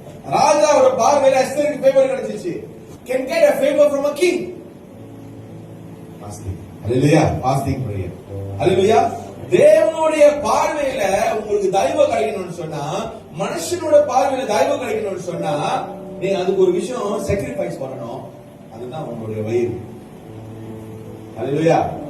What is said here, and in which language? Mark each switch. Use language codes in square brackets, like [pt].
[ta] ராஜாவோட பார்வையில எஸ்தருக்கு ஃபேவர் கிடைச்சிச்சு. [en] Can get a favor from a king. Fasting. Hallelujah. Fasting prayer. Hallelujah. [ta] தேவனுடைய பார்வையில உங்களுக்கு தயவு கிடைக்கணும்னு சொன்னா, மனுஷனோட பார்வையில தயவு கிடைக்கணும்னு சொன்னா, நீங்க அதுக்கு ஒரு விஷயம் சாக்ரிஃபைஸ் பண்ணணும். அதுதான் உங்களுடைய வயிறு. ஹல்லேலூயா.